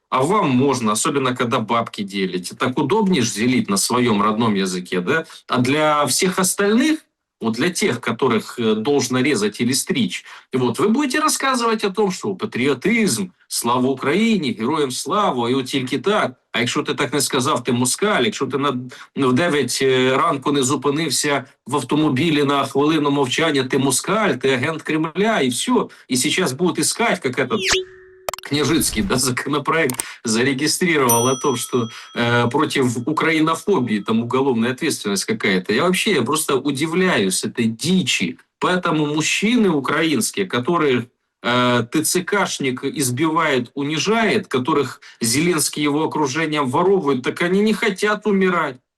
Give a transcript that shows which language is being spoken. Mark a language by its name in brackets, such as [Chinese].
[Russian] А вам можно, особенно когда бабки делите. Так удобнее же делить на своем родном языке, да? А для всех остальных, вот для тех, которых должно резать или стричь, вот вы будете рассказывать о том, что [Ukrainian] патріотизм, слава Україні, героям слава, і от тільки так. А якщо ти так не сказав, ти москаль, якщо ти в 9 ранку не зупинився в автомобілі на хвилину мовчання, ти москаль, ти агент Кремля, і все. І зараз будуть [Russian] искать, как этот Княжицкий, да, законопроект зарегистрировал о том, что против украинофобии там уголовная ответственность какая-то. Я просто удивляюсь этой дичи. Поэтому мужчины украинские, которых ТЦКшник избивает, унижает, которых Зеленский его окружением воровывает, так они не хотят умирать.